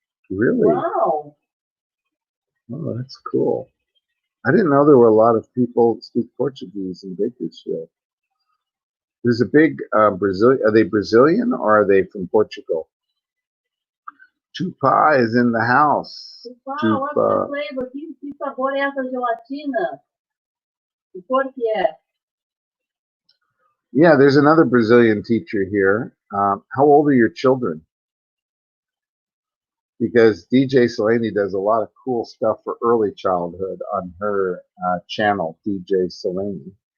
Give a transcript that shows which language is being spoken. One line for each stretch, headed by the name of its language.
English: Really? Wow. Oh, that's cool. I didn't know there were a lot of people who speak Portuguese in Bakersfield. There's a big Brazilian. Are they Brazilian or are they from Portugal? Tupa is in the house. Tupa, what's the flavor?
Portuguese: Que sabor é essa gelatina? Que cor que é?
English: Yeah, there's another Brazilian teacher here. How old are your children? Because DJ Seleni does a lot of cool stuff for early childhood on her channel, DJ Seleni.